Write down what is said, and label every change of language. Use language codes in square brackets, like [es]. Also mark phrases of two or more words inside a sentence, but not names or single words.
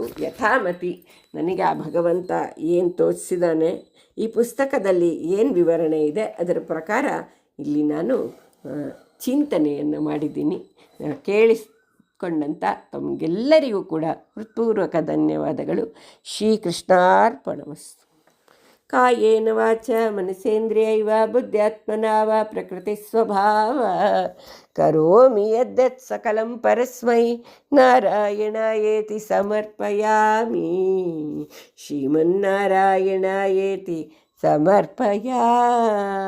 [kn] ಯಥಾಮತಿ ನನಗೆ ಆ ಭಗವಂತ ಏನು ತೋರಿಸಿದಾನೆ, ಈ ಪುಸ್ತಕದಲ್ಲಿ ಏನು ವಿವರಣೆ ಇದೆ ಅದರ ಪ್ರಕಾರ ಇಲ್ಲಿ ನಾನು ಚಿಂತನೆಯನ್ನು ಮಾಡಿದ್ದೀನಿ. ಕೇಳಿಸ್ಕೊಂಡಂಥ ತಮಗೆಲ್ಲರಿಗೂ ಕೂಡ ಹೃತ್ಪೂರ್ವಕ ಧನ್ಯವಾದಗಳು. [sa] ಶ್ರೀಕೃಷ್ಣಾರ್ಪಣಮಸ್ತು. ಕಾಯೇನ ವಾಚ ಮನಸೇಂದ್ರಿಯೈವ ಬುದ್ಧ್ಯಾತ್ಮನಾ ವಾ ಪ್ರಕೃತಿ ಸ್ವಭಾವ ಕರೋಮಿ ಯದ್ಯತ್ ಸಕಲಂ ಪರಸ್ಮೈ ನಾರಾಯಣಾಯೇತಿ ಸಮರ್ಪಯಾಮಿ. ಶ್ರೀಮನ್ನಾರಾಯಣಾಯೇತಿ ಸಮರ್ಪಯಾಮಿ.